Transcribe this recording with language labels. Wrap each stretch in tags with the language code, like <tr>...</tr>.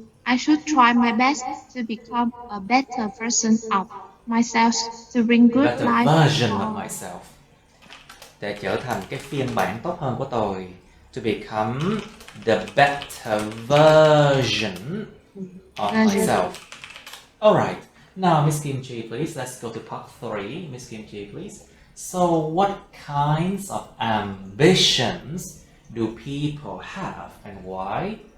<en>I should try my best to become a better version of myself to bring good Better life. version of myself.</en> <vi>Để trở thành cái phiên bản tốt hơn của tôi.</vi> <en>To become the better version of myself. Alright, now Miss Kim Chi, please, let's go to part 3. Miss Kim Chi, please. So what kinds of ambitions do people have and why?</en>